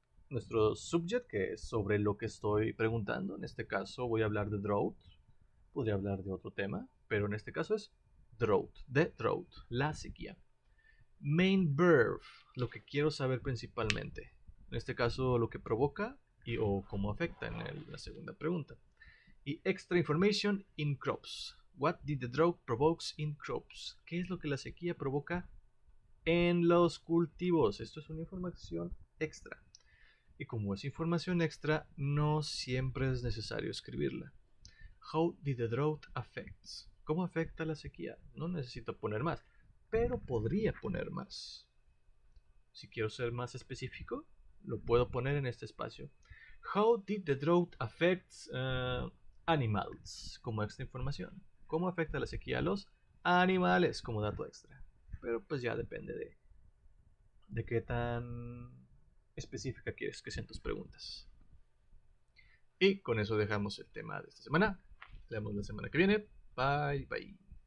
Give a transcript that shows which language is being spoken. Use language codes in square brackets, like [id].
[es] Nuestro subject, que es sobre lo que estoy preguntando, en este caso voy a hablar de drought, podría hablar de otro tema, pero en este caso es drought, de drought, la sequía. Main verb, lo que quiero saber principalmente, en este caso lo que provoca y o cómo afecta en la segunda pregunta. [en] Y extra information in crops. What did the drought provokes in crops? [es] ¿Qué es lo que la sequía provoca en los cultivos? Esto es una información extra. Y como es información extra, no siempre es necesario escribirla. [en] How did the drought affect? [es] ¿Cómo afecta la sequía? No necesito poner más, pero podría poner más. Si quiero ser más específico, lo puedo poner en este espacio. [en] How did the drought affect animals? [es] Como extra información. ¿Cómo afecta la sequía a los animales? Como dato extra. Pero pues ya depende de qué tan específica quieres que sean tus preguntas. Y con eso dejamos el tema de esta semana. Nos vemos la semana que viene. Bye, bye.